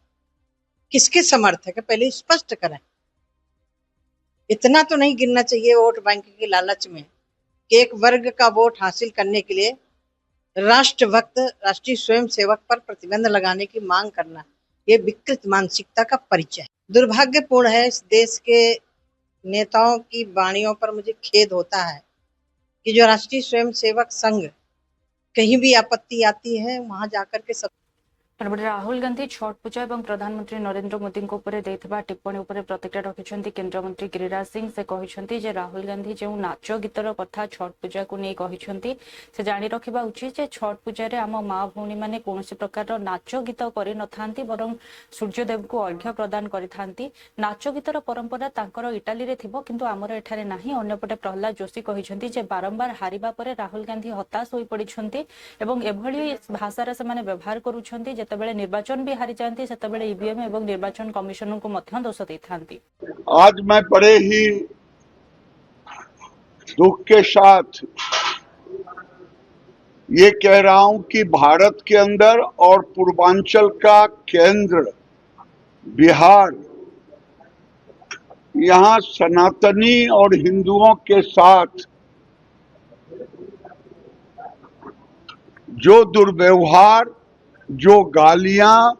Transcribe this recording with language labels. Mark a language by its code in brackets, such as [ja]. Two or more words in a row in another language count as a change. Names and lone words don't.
[hi] किसके समर्थक है, पहले स्पष्ट करें। इतना तो नहीं गिरना चाहिए वोट बैंक के लालच में कि एक वर्ग का वोट हासिल करने के लिए राष्ट्रभक्त राष्ट्रीय स्वयंसेवक पर प्रतिबंध लगाने की मांग करना, ये विकृत मानसिकता का परिचय है। दुर्भाग्यपूर्ण है। इस देश के नेताओं की वाणियों पर मुझे खेद होता है कि जो राष्ट्रीय स्वयंसेवक संघ कहीं भी आपत्ति आती है वहां जाकर के सब [or] ସେପଟେ ରାହୁଲ ଗାନ୍ଧୀ ଛଟ୍ ପୂଜା ଏବଂ ପ୍ରଧାନମନ୍ତ୍ରୀ ନରେନ୍ଦ୍ର ମୋଦିଙ୍କ ଉପରେ ଦେଇଥିବା ଟିପ୍ପଣୀ ଉପରେ ପ୍ରତିକ୍ରିୟା ରଖିଛନ୍ତି କେନ୍ଦ୍ରମନ୍ତ୍ରୀ ଗିରିରାଜ ସିଂ। ସେ କହିଛନ୍ତି ଯେ ରାହୁଲ ଗାନ୍ଧୀ ଯେଉଁ ନାଚ ଗୀତର କଥା ଛଟ୍ ପୂଜାକୁ ନେଇ କହିଛନ୍ତି ସେ ଜାଣି ରଖିବା ଉଚିତ ଯେ ଛଟ୍ ପୂଜାରେ ଆମ ମା ଭଉଣୀମାନେ କୌଣସି ପ୍ରକାରର ନାଚ ଗୀତ କରିନଥାନ୍ତି ବରଂ ସୂର୍ଯ୍ୟଦେବଙ୍କୁ ଅର୍ଘ୍ୟ ପ୍ରଦାନ କରିଥାନ୍ତି। ନାଚ ଗୀତର ପରମ୍ପରା ତାଙ୍କର ଇଟାଲୀରେ ଥିବ କିନ୍ତୁ ଆମର ଏଠାରେ ନାହିଁ। ଅନ୍ୟପଟେ ପ୍ରହ୍ଲାଦ ଯୋଶୀ କହିଛନ୍ତି ଯେ ବାରମ୍ବାର ହାରିବା ପରେ ରାହୁଲ ଗାନ୍ଧୀ ହତାଶ ହୋଇପଡ଼ିଛନ୍ତି ଏବଂ ଏଭଳି ଭାଷାର ସେମାନେ ବ୍ୟବହାର କରୁଛନ୍ତି ଯେତେବେଳେ ନିର୍ବାଚନ ବି ହାରି ଯାଆନ୍ତି ସେତେବେଳେ ଇଭିଏମ୍ ଏବଂ ନିର୍ବାଚନ କମିଶନଙ୍କୁ ମଧ୍ୟ ଦୋଷ ଦେଇଥାନ୍ତି। [hi] आज मैं बड़े ही दुख के साथ ये कह रहा हूं कि भारत के अंदर और पूर्वांचल का केंद्र बिहार, यहाँ सनातनी और हिंदुओं के साथ जो दुर्व्यवहार, जो गालियां